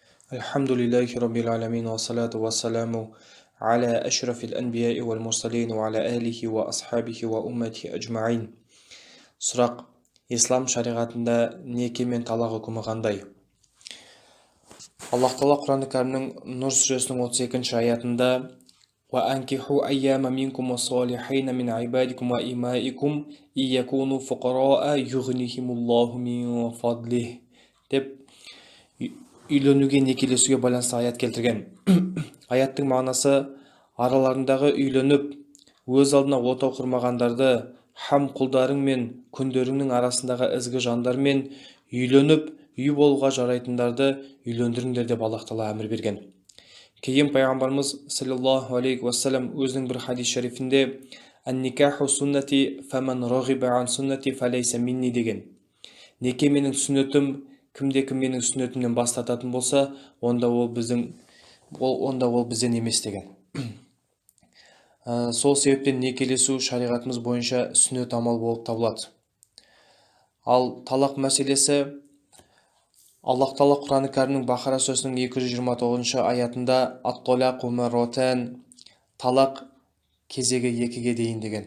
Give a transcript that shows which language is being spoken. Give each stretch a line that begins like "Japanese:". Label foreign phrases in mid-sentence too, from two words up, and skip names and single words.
Arabic: الحمد لله رب العالمين والصلاة والسلام على أشرف الأنبياء والمرسلين وعلى آله وأصحابه وأمته أجمعين.
Kazakh: Сұрақ: ислам шариғатында неке мен талақ үкімі қандай? Аллах Тағала Құран Кәрімнің Нұр сүресінің 32-ші аятында:
Arabic: "وأنكحوا الأيامى منكم والصالحين من عبادكم وإمائكم إن يكونوا فقراء يغنهم الله من فضله"
Kazakh: деп үйленуге, некелесуге байланысты аят келтірген. Аяттың мағынасы: араларындағы үйленіп, өз алдына отау құрмағандарды һәм құлдарың мен күндеріңнің арасындағы ізгі жандармен үйленіп, үй болуға жарайтындарды үйлендіріңдер деп Аллах Тағала әмір берген. Кейін пайғамбарымыз
Arabic: صلى الله عليه وسلم
Kazakh: өзінің бір хадис шарифінде
Arabic: «النكاح سنتي فمن رغب عن سنتي فليس مني»
Kazakh: деген. Неке менің сүннетім, кімде-кім менің сүннетімнен бас тартатын болса, онда ол бізден емес деген. Сол себептен некелесу шариғатымыз бойынша сүннет амал болып табылады. Ал талақ мәселесі, Аллах Тағала Құран Кәрімнің Бақара сүресінің 229-шы аятында
Arabic: «الطلاق مرتان»
Kazakh: талақ кезегі екіге дейін деген.